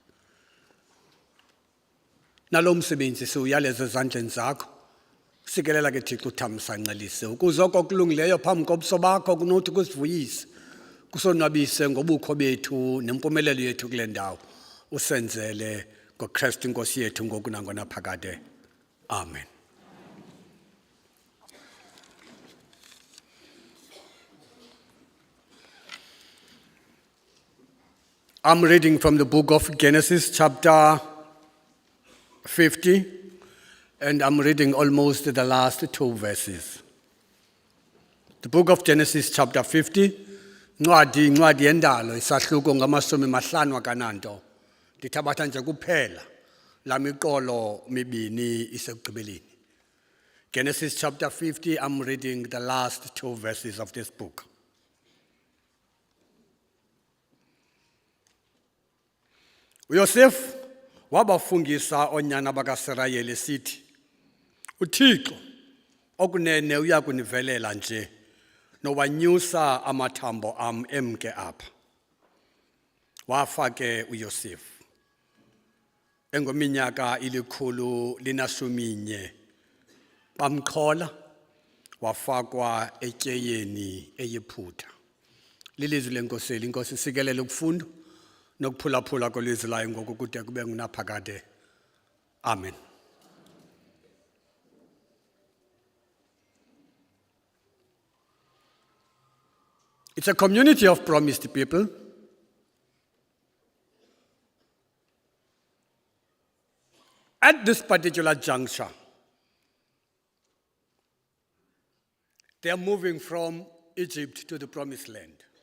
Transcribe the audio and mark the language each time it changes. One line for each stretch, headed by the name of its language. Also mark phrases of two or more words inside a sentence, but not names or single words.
Xhosa: Nalo msebenzi siwuyaleza ezandleni zakho. Sikelela ke Thixo uthamsancelise ukuze okulungileyo phambi kobuso bakho kunothi kusivuyise. Kusonwabise ngobukho bethu nempumelelo yethu kule ndawo. Usenzele ngoKristu inkosi yethu ngoku nangona phakade. Amen.
English: I'm reading from the book of Genesis chapter 50, and I'm reading almost the last 2 verses. The book of Genesis chapter 50,
Xhosa: ncwadi yendalo isahluko ngamasumi mahlanu akananto. Ndithabatha nje kuphela la miqolo mibini isekugqibeleni.
English: Genesis chapter 50, I'm reading the last 2 verses of this book.
Xhosa: uYosef wabafungisa onyana bakaSirayeli sithi, uThixo okunene uyakunivelela nje nowanyusa amathambo am emke apha. Wafa ke uYosef engeminyaka 111 bamqhola wafakwa etyeyeni eyiphutha. Lilizwi lenkoseli, inkosi sikelele ukufundo nokuphulaphula kolizwi layo ngoku kude kube ngunaphakade. Amen.
English: It's a community of promised people. At this particular juncture, they are moving from Egypt to the promised land.